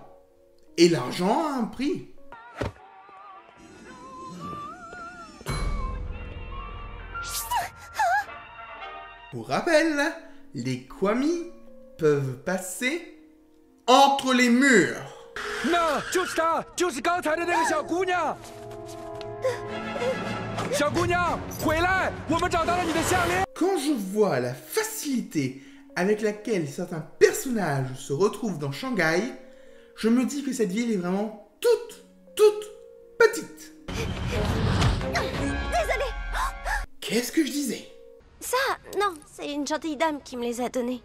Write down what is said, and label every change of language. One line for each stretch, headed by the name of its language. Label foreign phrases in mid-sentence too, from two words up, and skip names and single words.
French: Et l'argent a un prix. Pour rappel, les Kwami peuvent passer entre les murs.
Chinese: 那就是她，就是刚才的那个小姑娘。小姑娘，回来！我们找到了你的项链。
French: Quand je vois la facilité avec laquelle certains personnages se retrouvent dans Shanghai, je me dis que cette ville est vraiment toute petite. Désolée. Qu'est-ce que je disais? Ça, non, c'est une gentille dame qui me les a donnés.